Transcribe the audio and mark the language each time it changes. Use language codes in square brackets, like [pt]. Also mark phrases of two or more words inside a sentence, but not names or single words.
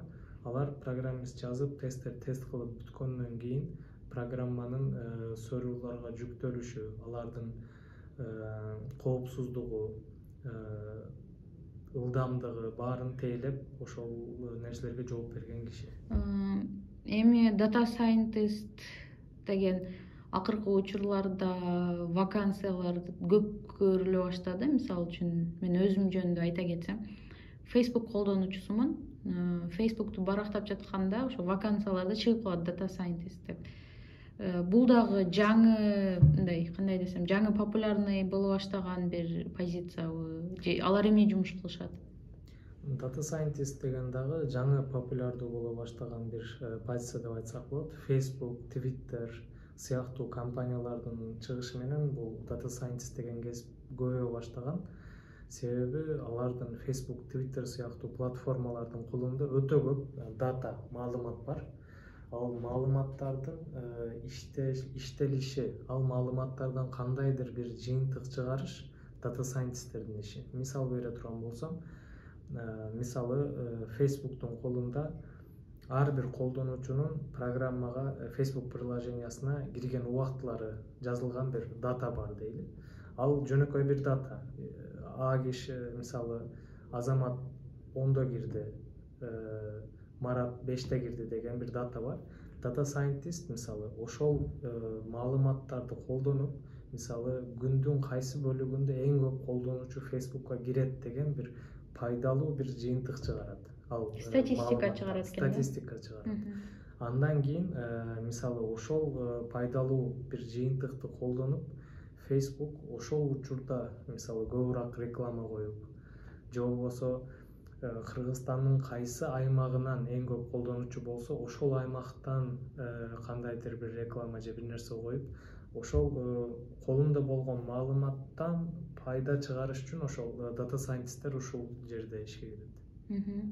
[ky] Алар программист жазып, тест кылып бүткөндөн кийин программанын серверлерге жүктөлүшү, алардын коопсуздугу, ылдамдыгы баарын тейлеп, ошол нерселерге жооп берген киши. Эми [en] data scientist [ky] деген акыркы учурларда вакансиялар көп көрүлө баштады. Мисалы үчүн мен өзүм жөнүндө айта кетсем, Facebook колдонуучусумун. Facebook'tu барактап жатканда ошо вакансияларда чыгып калат [en] data scientist [ky] деп. Бул дагы жаңы, мындай кандай десем, жаңы популярный боло баштаган бир позициябы же алар эмне жумуш кылышат? [en] Data scientist [ky] деген дагы жаңы популярдуу боло баштаган бир позиция деп айтсак болот. Facebook, Twitter сыяктуу компаниялардын чыгышы менен бул [en] data scientist [ky] деген кесип көбөйө баштаган. Себеби алардын Facebook, Twitter сыяктуу платформалардын колунда өтө көп дата, маалымат бар. Ал маалыматтардын иштелиши, ал маалыматтардан кандайдыр бир жыйынтык чыгарыш [en] data scientistтердин [ky] иши. Мисал бере турган болсом, мисалы Facebook'тун колунда ар бир колдонуучунун программага, Facebook приложениясына кирген убактылары жазылган бир дата бар дейли. Ал жөнөкөй бир дата. Киши, мисалы, Азамат 10-до кирди, Марат 5-те кирди деген бир дата бар. [en] Data scientist, [ky] мисалы, ошол маалыматтарды колдонуп, мисалы, күндүн кайсы бөлүгүндө эң көп колдонуучу Facebook'ка кирет деген бир пайдалуу бир жыйынтык чыгарат. Ал статистика чыгарат экен. Статистика чыгарат. Андан кийин, мисалы, ошол пайдалуу бир жыйынтыкты колдонуп, Facebook ошол учурда, мисалы, көбүрөөк реклама коюп, же болбосо Кыргызстандын кайсы аймагынан эң көп колдонуучу болсо, ошол аймактан кандайдыр бир реклама же бир нерсе коюп, ошол колунда болгон маалыматтан пайда чыгарыш үчүн ошол [en] data scientisттер [ky] ушул жерде ишке кирет.